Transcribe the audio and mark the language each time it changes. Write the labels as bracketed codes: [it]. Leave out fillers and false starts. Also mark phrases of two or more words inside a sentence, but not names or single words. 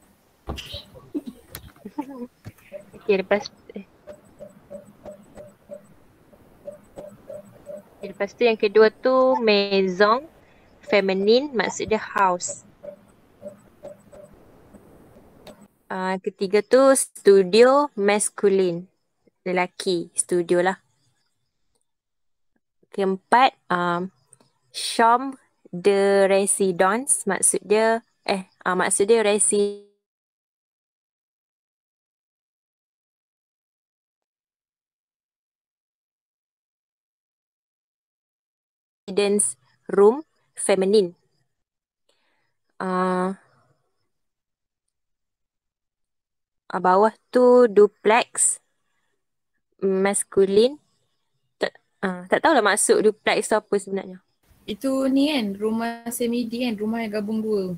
[ms] okay, lepas tu yang kedua tu maison feminine, maksud dia house. Ketiga tu studio masculine, lelaki, studio lah. Keempat [fr] Chambre de résidence [ms] maksud dia [en] residence room feminine. [ms] Bawah tu duplex masculine. Tak tahulah maksud duplex tu apa sebenarnya. Itu ni kan, rumah semidi kan, rumah yang gabung dua.